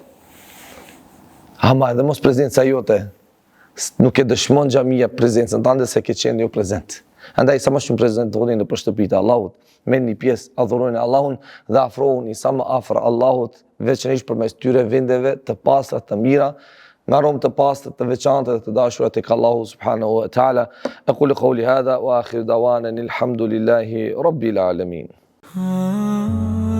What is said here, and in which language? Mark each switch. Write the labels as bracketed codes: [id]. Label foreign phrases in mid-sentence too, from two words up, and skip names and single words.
[sq] Ama edhe mos prezenca jote nuk e dëshmon xhamia prezencën tënde se ke qenë jo prezant. Andaj sa më shumë prezantoni në shtëpitë e Allahut, merrni pjesë, adhurojeni Allahun dhe afrohuni sa më afër Allahut, veçanërisht përmes tyre vendeve të pastra të mira. Nga aromë të pastër, të veçanta dhe të dashura tek Allahu [ar] سبحانه وتعالى. أقول قولي هذا وآخر دعوانا الحمد لله رب العالمين.